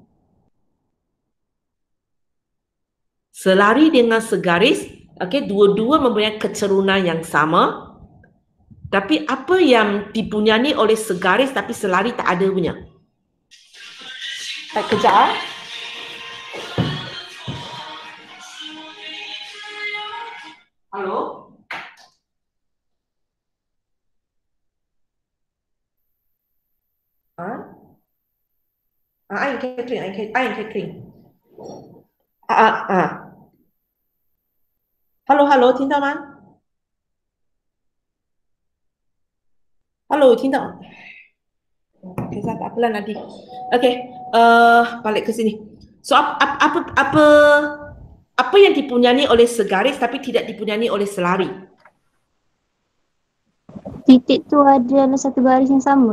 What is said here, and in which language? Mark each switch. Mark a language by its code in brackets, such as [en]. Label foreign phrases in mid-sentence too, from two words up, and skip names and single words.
[ms] Selari dengan segaris, okay, dua-dua mempunyai kecerunan yang sama. Tapi apa yang dipunyai oleh segaris tapi selari tak ada punya? Kejap. Halo? [vi] Anh Catherine. [en] Hello， [zh] 听到吗？ [en] Hello， [zh] 听到？ [ms] Okay, tak apalah nanti. Okay, balik ke sini. So apa yang dipunyai oleh segaris tapi tidak dipunyai oleh selari? Titik tu adalah satu garis yang sama.